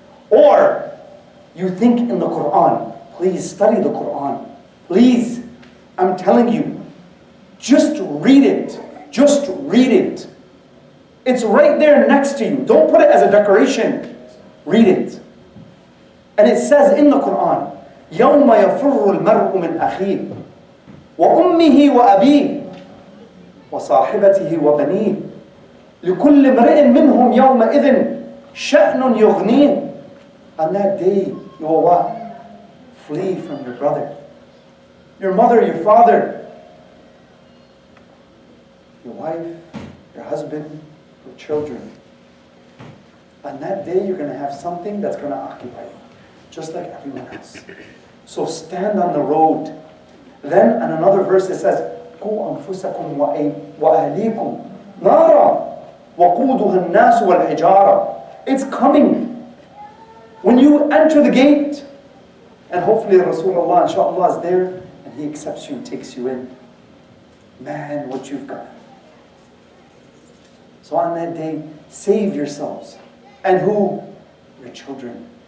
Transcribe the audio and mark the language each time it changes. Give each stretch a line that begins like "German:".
English: Or you think in the Quran? Please study the Quran. Please, I'm telling you, just read it. Just read it. It's right there next to you. Don't put it as a decoration. Read it.
Arabic: And it says in the Quran, يَوْمَ يَفِرُّ الْمَرْءُ مِنْ أَخِيهِ وَأُمِّهِ وَأَبِيهِ وَصَاحِبَتِهِ وَبَنِيهِ لِكُلِّ امْرِئٍ مِّنْهُمْ يَوْمَئِذٍ شَأْنٌ يُغْنِيهِ.
English: On that day, you will what? Flee from your brother, your mother, your father, your wife, your husband, your children. On that day, you're going to have something that's going to occupy you, just like everyone else. So stand on the road.
Arabic: Then, in another verse, it says, قُوا أَنفُسَكُمْ وَأَهْلِيكُمْ نَارًا وَقُودُهَا النَّاسُ وَالْحِجَارَةُ.
English: It's coming. When you enter the gate, and hopefully Rasulullah, inshallah, is there, and he accepts you and takes you in. Man, what you've got. So on that day, save yourselves. And who? Your children.